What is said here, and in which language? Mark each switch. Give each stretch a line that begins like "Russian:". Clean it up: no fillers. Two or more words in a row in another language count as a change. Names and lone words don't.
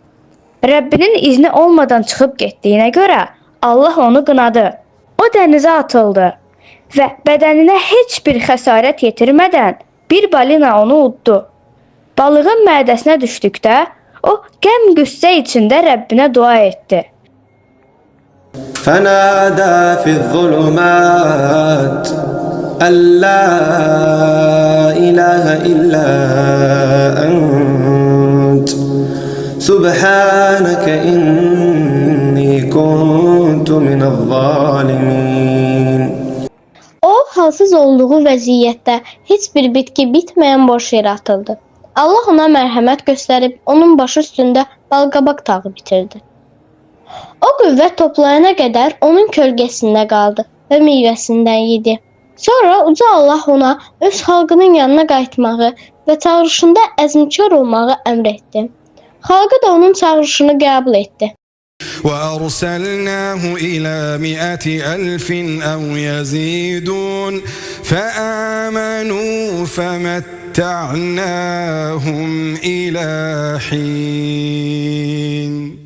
Azerbaijani: Rəbbinin izni olmadan çıxıb getdiyinə görə Allah onu qınadı. O dənizə atıldı və bədəninə heç bir xəsarət yetirmədən bir balina onu uddu. Balığın mədəsinə düşdükdə o qəm-qüssə içində Rəbbinə dua etdi.
Arabic: فَنَادَى فِي الظُّلُمَاتِ أَن لَّا إِلَٰهَ إِلَّا أَنتَ سُبْحَانَكَ إِنِّي كُنتُ مِنَ الظَّالِمِينَ
Azerbaijani: O, halsız olduğu vəziyyətdə heç bir bitki bitməyən boş yerə atıldı. Allah ona mərhəmət göstərib onun başı üstündə balqabaq tağı bitirdi. O qüvvət toplayana qədər onun kölgəsində qaldı və meyvəsindən yedi. Sonra Uca Allah ona öz xalqının yanına qayıtmağı və çağırışında əzmkar olmağı əmr etdi. Xalqı da onun çağırışını qəbul etdi.
Arabic: وأرسلناه إلى 100,000 أو يزيدون فآمنوا فمتعناهم إلى حين